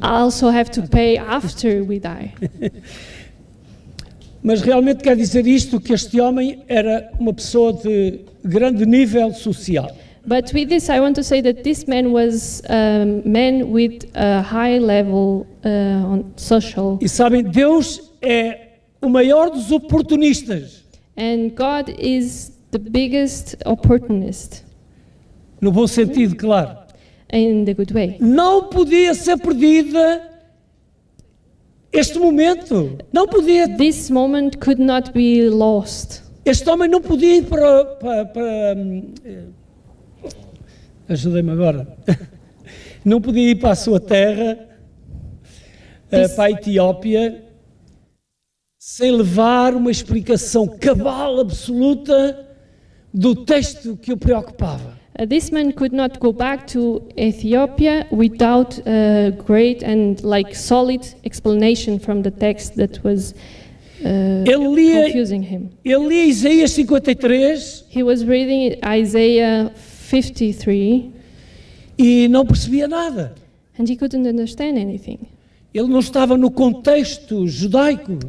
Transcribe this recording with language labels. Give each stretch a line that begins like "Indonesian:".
English: also have to pay after we die.
Portuguese: Mas realmente quer dizer isto, que este homem era uma pessoa de grande nível social.
English: But with this, I want to say that this man was a man with a high level on social,
Portuguese: E sabem, Deus é o maior dos oportunistas,
English: and God is the biggest opportunist
Portuguese: no bom sentido, claro.
English: in the good way.
Portuguese: Não podia ser perdida este momento. Não podia.
English: This moment could not be lost.
Portuguese: Este homem não podia ir para ajuda-me agora. Não podia ir para a sua terra, para a Etiópia, sem levar uma explicação cabal, absoluta, do texto que o preocupava.
English: This man could not go back to Ethiopia without a great and solid explanation from the text that was confusing him.
Portuguese: Ele lia Isaías 53
English: He was reading Isaiah 53
Portuguese: e não percebia nada.
English: and he couldn't understand anything.
Portuguese: Ele não estava no contexto judaico.